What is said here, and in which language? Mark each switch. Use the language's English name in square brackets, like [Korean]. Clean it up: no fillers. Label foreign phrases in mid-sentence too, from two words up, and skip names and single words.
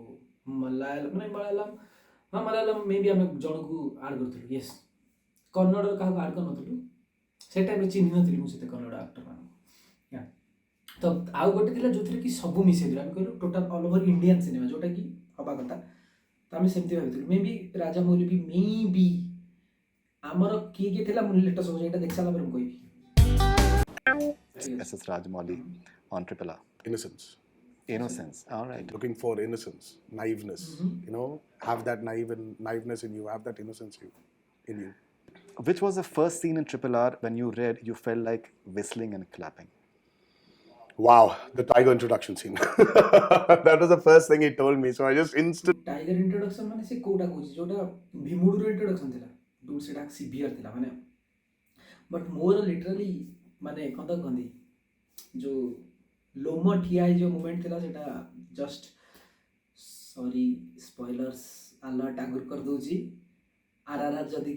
[Odia] ମଲାୟାଲମ ମେ ବି ଆମେ ଜଣକୁ ଆଡ଼୍ କରିଥିଲୁ ୟେସ୍ କନ୍ନଡ଼ର କାହାକୁ ଆଡ଼୍ କରିନଥିଲୁ ସେ ଟାଇମ୍ରେ ଚିହ୍ନି ନଥିଲି ମୁଁ ସେତେ କନ୍ନଡ଼ ଆକ୍ଟରମାନଙ୍କୁ ତ ଆଉ ଗୋଟେ ଥିଲା ଯେଉଁଥିରେ କି ସବୁ ମିଶେଇଥିଲୁ ଆମେ କହିଲୁ [English] total all over Indian cinema [Odia] ଯେଉଁଟାକି ହେବା କଥା ତ ଆମେ ସେମିତି ଭାବିଥିଲୁ ମେ ବି ରାଜାମୌଲି ବି ମେ ବି ଆମର କିଏ ଥିଲା ମୁଁ ଲେଟେଷ୍ଟ ସବୁ ଏଇଟା ଦେଖି ସାରିଲା ପରେ ମୁଁ କହିବି [English] SS Rajamouli on Triple R. Innocence. All right. Looking for innocence, naiveness. You know, have that naiveness in you, have that innocence in you. Which was the first scene in Triple R when you read you felt like whistling and clapping? Wow, the tiger introduction scene. That was the first thing he told me. So I just tiger introduction [Odia] ମାନେ ସେ କୋଉଟା କହୁଛି ଯୋଉଟା ଭୀମୁଡୁର introduction ଥିଲା ଡୁଡ୍ ସେଟା ସିଭିୟର ଥିଲା ମାନେ ବଟ୍ ମୋର ଲିଟରାଲି ମାନେ କ'ଣ ତ କହନ୍ତି ଯୋଉ ଲୋମ ଠିଆ ହେଇଯିବ ମୁଭମେଣ୍ଟ ଥିଲା ସେଟା [English] just sorry spoilers alert [Odia] ଆଗରୁ କରିଦେଉଛି RRR ଯଦି